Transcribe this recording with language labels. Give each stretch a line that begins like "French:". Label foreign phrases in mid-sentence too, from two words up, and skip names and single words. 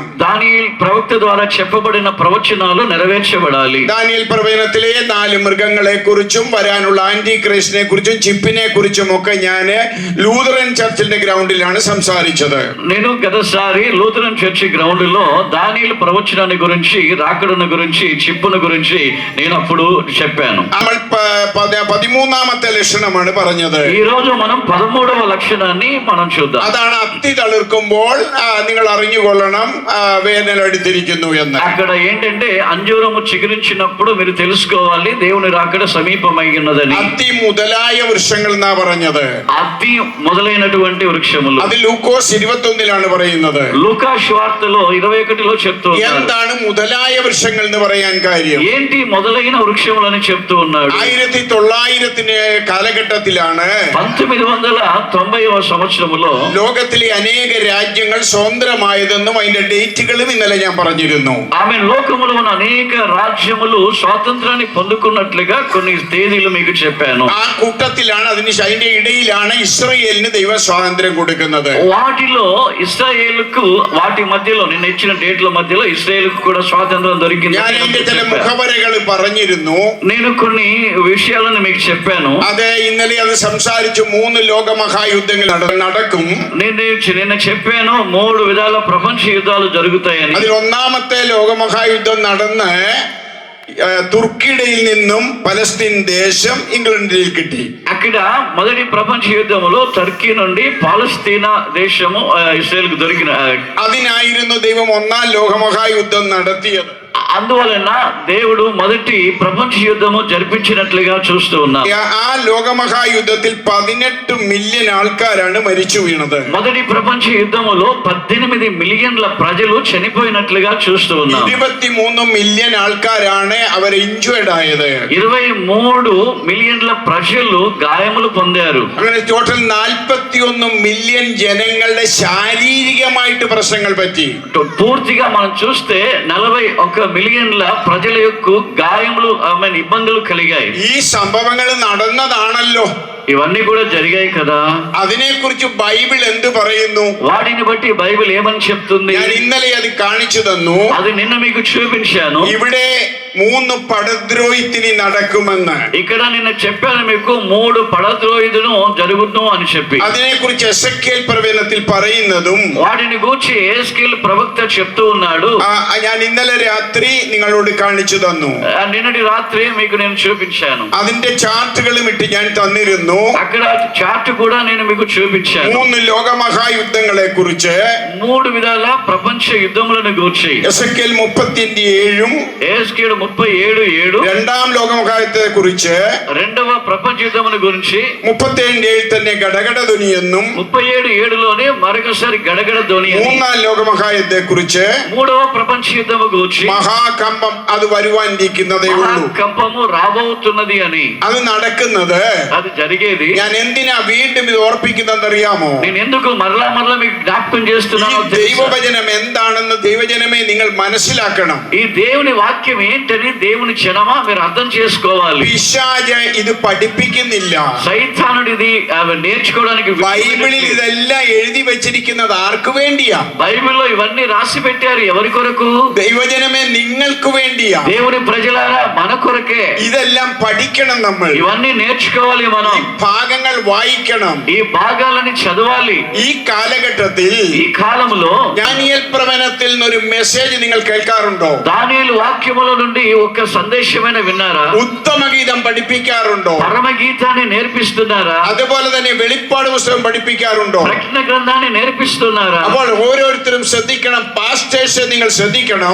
Telugu: దానియేలు ప్రవక్త ద్వారా చెప్పబడిన ప్రవచనాలు నెరవేర్చబడాలి.
Malayalam: ദാനിയേൽ പ്രവചനത്തിലെ 4 മൃഗങ്ങളെ കുറിച്ചും വരാനുള്ള ആന്റി ക്രൈസ്റ്റിനെ കുറിച്ചും ചിപ്പിനെ കുറിച്ചും ഒക്കെ ഞാൻ ലൂഥറൻ ചർച്ചിന്റെ ഗ്രൗണ്ടിലാണ് സംസാരിച്ചത്.
Telugu: నేను గతసారి లూథరన్ చర్చి గ్రౌండ్ లో దానియేలు ప్రవచనాన్ని గురించి, రాకడను గురించి, చిప్పును గురించి నేను అప్పుడు చెప్పాను.
Malayalam: നമ്മൾ 13ാമത്തെ ലക്ഷണമാണ് പറഞ്ഞത്.
Telugu: ఈ రోజు మనం 13వ లక్షణాన్ని మనం చూద్దాం.
Malayalam: അതാണ് അത്തി തളിർക്കുമ്പോൾ നിങ്ങൾ അറിഞ്ഞുകൊള്ളണം വേനൽ അടുത്തിരിക്കുന്നു എന്ന്.
Telugu: అక్కడ ఏంటంటే అంజూరము చిగురించినప్పుడు మీరు తెలుసుకోవాలి దేవుని రాకడ సమీపమైనదని.
Malayalam: അത്തി മുതലായ വൃക്ഷങ്ങൾ എന്നാ പറഞ്ഞത്.
Telugu: అత్తి మొదలైనటువంటి వృక్షములు.
Malayalam: അത് ലൂക്കോസ് 21-ലാണ് പറയുന്നത്.
Telugu: లూకా సువార్తలో 21లో చెప్తూ ఉన్నారు.
Malayalam: എന്താണ് മുതലായ വൃക്ഷങ്ങൾ എന്ന് പറയാൻ കാര്യം?
Telugu: ఏంటి మొదలైన వృక్షములని చెప్తూ ఉన్నాడు.
Malayalam: 1900 കാലഘട്ടത്തിലാണ്
Telugu: 1990వ సంవత్సరములో
Malayalam: ലോകത്തിലെ അനേക രാജ്യങ്ങൾ സ്വതന്ത്രമായതെന്നും അതിന്റെ ഡേറ്റുകളും ഇന്നലെ ഞാൻ പറഞ്ഞിരുന്നു.
Telugu: ఆమె లోకములో ఉన్న అనేక రాజ్యములు స్వాతంత్రాన్ని పొందుకున్నట్లుగా కొన్ని తేదీలు మీకు చెప్పాను.
Malayalam: ആ കൂട്ടത്തിലാണ് അതിന്റെ ഇടയിലാണ് ഇസ്രായേലിന് ദൈവ സ്വാതന്ത്ര്യം കൊടുക്കുന്നത്.
Telugu: వాటిలో ఇశ్రాయేలుకు వాటి మధ్యలో నిన్న ఇచ్చిన డేట్ల మధ్యలో ఇశ్రాయేలుకు కూడా స్వాతంత్రం దొరికింది.
Malayalam: ഞാൻ അതിന്റെ ചില മുഖവരകൾ പറഞ്ഞിരുന്നു.
Telugu: నేను కొన్ని విషయాలను మీకు చెప్పాను.
Malayalam: അതെ, ഇന്നലെ അത് സംസാരിച്ചു. 3 ലോകമഹായുദ്ധങ്ങൾ നടക്കും.
Telugu: నిన్న చెప్పాను 3 విధాల ప్రపంచ యుద్ధాలు జరుగుతాయని.
Malayalam: അതിൽ ഒന്നാമത്തെ ലോകമഹായുദ്ധം നടന്ന് തുർക്കിയിടയിൽ നിന്നും പലസ്തീൻ ദേശം ഇംഗ്ലണ്ടിൽ കിട്ടി.
Telugu: అక్కడ మొదటి ప్రపంచ యుద్ధములో టర్కీ నుండి పాలస్తీనా దేశము ఇస్రాయేల్కు దొరికిన.
Malayalam: അതിനായിരുന്നു ദൈവം 1ാം ലോകമഹായുദ്ധം നടത്തിയത്.
Telugu: అందువలన దేవుడు మొదటి ప్రపంచ యుద్ధము జరిపించినట్లుగా చూస్తూ ఉన్నాం.
Malayalam: ആ ലോകമഹായുദ്ധത്തിൽ 18 മില്യൺ ആൾക്കാരാണ് മരിച്ചു വീണത്.
Telugu: మొదటి ప్రపంచ యుద్ధములో 18 మిలియన్ల ప్రజలు చనిపోయినట్లుగా చూస్తూ ఉన్నాం.
Malayalam: 23 മില്യൺ ആൾക്കാരാണ് അവർ ഇഞ്ചുവേർഡ് ആയത്.
Telugu: 23 మిలియన్ల ప్రజలు గాయములు పొందారు.
Malayalam: അങ്ങനെ ടോട്ടൽ 41 മില്യൺ ജനങ്ങളുടെ ശാരീരികമായിട്ട് പ്രശ്നങ്ങൾ പറ്റി.
Telugu: పూర్తిగా మనం చూస్తే 41 మిలియన్ల ప్రజల యొక్క గాయములు ఇబ్బందులు కలిగాయి.
Malayalam: ഈ സംഭവങ്ങൾ നടന്നതാണല്ലോ.
Telugu: ఇవన్నీ కూడా జరిగాయి కదా.
Malayalam: അതിനെക്കുറിച്ച് ബൈബിൾ എന്ത് പറയുന്നു?
Telugu: వాటిని బట్టి బైబిల్ ఏమని చెప్తుంది?
Malayalam: ഞാൻ ഇന്നലെ അത് കാണിച്ചു തന്നു.
Telugu: అది నిన్న మీకు చూపించాను.
Malayalam: ഇവിടെ 3 పడద్రోహితిని നടക്കുമെന്ന്.
Telugu: ఇక్కడ నిన్న చెప్పాను మీకు 3 పడద్రోహితులు జరుగును అని చెప్పి.
Malayalam: അതിനെക്കുറിച്ച് എസെക്കിയേൽ പ്രവചനത്തിൽ പറയുന്നതും
Telugu: వాటిని గూర్చి యేస్కేల్ ప్రవక్త చెప్తూ ఉన్నాడు.
Malayalam: ഞാൻ ഇന്നലെ രാത്രി നിങ്ങളോട് കാണിച്ചു തന്നു.
Telugu: నిన్నటి రాత్రి మీకు నేను చూపించాను.
Malayalam: അതിന്റെ ചാർട്ടുകളും ഇട്ട് ഞാൻ തന്നിരുന്നു.
Telugu: అక్కడ చార్ట్ కూడా నేను మీకు చూపించాను.
Malayalam: 3 ലോകമഹായുദ്ധങ്ങളെ കുറിച്ച്,
Telugu: 3 విధాల ప్రపంచ యుద్ధములను గూర్చి.
Malayalam: എസെക്കിയേൽ 37-ഉം
Telugu: యేస్కేల్ 37:7,
Malayalam: 2ാം ലോകമഹായുദ്ധത്തെ കുറിച്ച്,
Telugu: 2వ ప్రపంచ యుద్ధముల గురించి,
Malayalam: 37-7 തന്നെ ഗടഗട ധ്വനി എന്നും,
Telugu: 37:7లోనే మరొకసారి గడగడ ధ్వని అని,
Malayalam: 3ാം ലോകമഹായുദ്ധത്തെ കുറിച്ച്,
Telugu: 3వ ప్రపంచ యుద్ధము గురించి,
Malayalam: മഹാകമ്പം അത് വരുവാനിരിക്കുന്നതേ ഉള്ളൂ.
Telugu: మహాకంపము రాబోతున్నది అని.
Malayalam: അത് നടക്കുന്നത്.
Telugu: అది జరిగేది.
Malayalam: ഞാൻ എന്തിനാ വീണ്ടും ഇത് ഓർപ്പിക്കുന്നതെന്നറിയാമോ?
Telugu: నేను ఎందుకు మరలా మీకు జ్ఞాపకం చేస్తున్నానో తెలుసా?
Malayalam: ദൈവവചനം എന്താണെന്ന് ദൈവജനമേ നിങ്ങൾ മനസ്സിലാക്കണം.
Telugu: ఈ దేవుని వాక్యం ఏంటని దేవుని జనమా మీరు అర్థం చేసుకోవాలి.
Malayalam: പിശാച് ഇത് പഠിപ്പിക്കുന്നില്ല.
Telugu: సైతానుడు ఇది నేర్చుకోవడానికి
Malayalam: ബൈബിളിൽ ഇതെല്ലാം എഴുതി വെച്ചിരിക്കുന്നത് ആർക്ക് വേണ്ടിയാ?
Telugu: బైబిల్లో ఇవన్నీ రాసి పెట్టారు. ఎవరి కొరకు?
Malayalam: ദൈവജനമേ നിങ്ങൾക്ക് വേണ്ടിയാ.
Telugu: దేవుని ప్రజలారా మన కొరకే.
Malayalam: ഇതെല്ലാം പഠിക്കണം നമ്മൾ.
Telugu: ఇవన్నీ నేర్చుకోవాలి మనం.
Malayalam: ഈ ഭാഗങ്ങൾ വായിക്കണം.
Telugu: ఈ భాగాలని చదవాలి.
Malayalam: ഈ കാലഘട്ടത്തിൽ
Telugu: ఈ కాలంలో
Malayalam: ദാനിയേൽ പ്രവചനത്തിൽ നിന്നൊരു മെസ്സേജ് നിങ്ങൾ കേൾക്കാറുണ്ടോ?
Telugu: దానియేలు వాక్యముల నుండి ఒక సందేశమైన విన్నారా?
Malayalam: ഉത്തമഗീതം പഠിപ്പിക്കാറുണ്ടോ?
Telugu: పరమగీతాన్ని నేర్పిస్తున్నారా?
Malayalam: അതുപോലെ തന്നെ വെളിപ്പാട് പുസ്തകം പഠിപ്പിക്കാറുണ്ടോ?
Telugu: ప్రకటన గ్రంథాన్ని నేర్పిస్తున్నారా?
Malayalam: അപ്പോൾ ഓരോരുത്തരും ശ്രദ്ധിക്കണം. പാസ്റ്റേഴ്സ് നിങ്ങൾ ശ്രദ്ധിക്കണം.